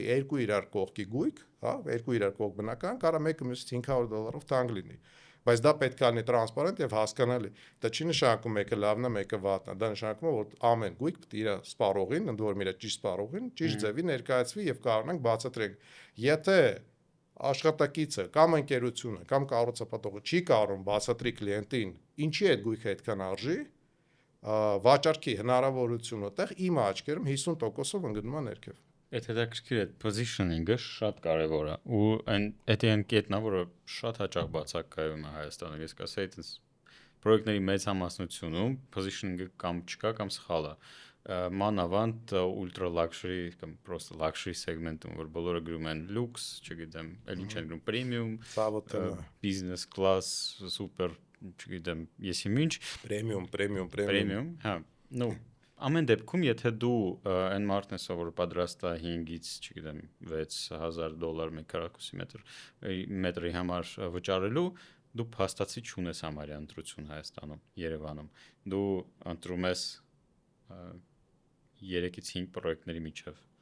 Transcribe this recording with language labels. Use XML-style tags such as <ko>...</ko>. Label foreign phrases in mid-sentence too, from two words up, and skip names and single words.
<hy>երկու իրար կողքի գույք, հա, երկու իրար կողք բնական, կարա մեկը մյուսից $500 թանկ լինի։ Բայց դա պետք է լինի տրանսպարենտ եւ հասկանալի։ Դա չի նշանակում մեկը լավն է, մեկը վատն է։ Դա նշանակում է, որ ամեն գույք պետք է իր սպառողին, ընդ որում իր ճիշտ սպառողին, ճիշտ ձևի ներկայացվի եւ կարողանանք բացատրենք։ Եթե աշխատակիցը կամ ընկերությունը կամ կառուցապատողը չի կարող բացատրի կլիենտին ինչի այդ գույքը այդքան արժի, վաճառքի հնարավորությունը այդտեղ իմ աչքերում 50%-ով ընկնում է ներքև։ Այդ հետաքրքիր է positioning-ը շատ կարևոր է ու այն կետն է, որը շատ հաճախ բացակայում է Հայաստանում։ Ես կասեի, այտենց պրոյեկտների մեծ համասնությունում positioning-ը կամ չկա կամ սխալ է։ Մանավանդ</hy> <en>ultra luxury</en> <hy>կամ просто</hy> <en>luxury segment-ում,</en> <hy>որ բոլորը գրում են lux, չգիտեմ, այլ ինչ են գրում premium,</hy> <en>business class,</en> <hy>super, չգիտեմ, ես ինչ premium, հա, նո ամեն դեպքում, եթե դու այն մարդն ես, որ պատրաստ է 5-ից, չգիտեմ, $6,000 մեկ քառակուսի մետրի համար վճարելու, դու փաստացի չունես համարյա ընտրություն Հայաստանում, Երևանում։ Դու ընտրում ես 3-ից 5 պրոյեկտների միջև,</hy>